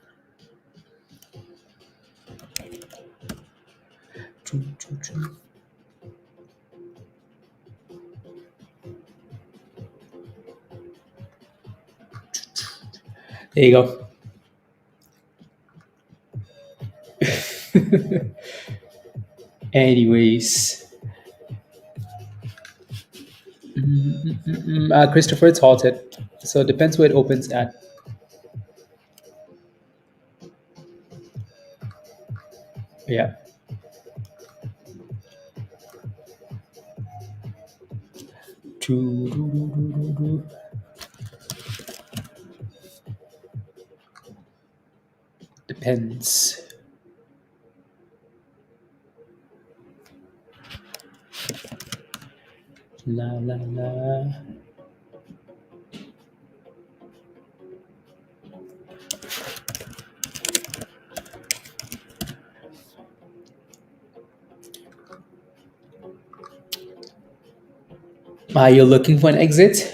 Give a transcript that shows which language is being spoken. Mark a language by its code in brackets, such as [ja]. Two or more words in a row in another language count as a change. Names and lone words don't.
[en] Choo, choo, choo. There you go. Anyways, Christopher, it's halted. So it depends where it opens at. Yeah. Choo, doo, doo, doo, doo, doo. Depends. La la la. You're looking for an exit?